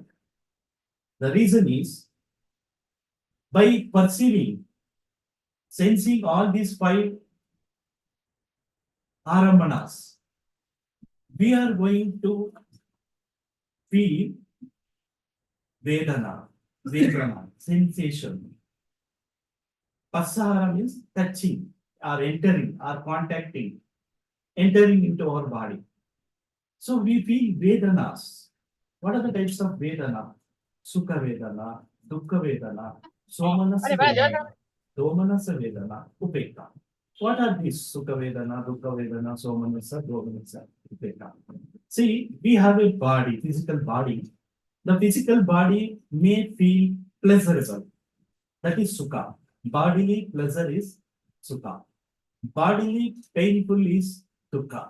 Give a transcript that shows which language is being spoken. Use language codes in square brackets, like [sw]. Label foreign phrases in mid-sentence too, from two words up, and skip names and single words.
[en] The reason is, by perceiving, sensing all these 5 aramanas, we are going to feel [pi] Vedana, sensation. [en] Pasahara means touching or entering or contacting, entering into our body. So we feel Vedanas. What are the types of Vedana? [pi] Sukha Vedana, Dukkha Vedana, Somanasa Vedana, Domanasa Vedana, Upekka. [en] What are these [pi] Sukha Vedana, Dukkha Vedana, Somanasa, Domanasa, Upekka? [en] See, we have a body, physical body. The physical body may feel pleasurable. That is Sukha. Bodily pleasure is Sukha. Bodily painful is Dukkha.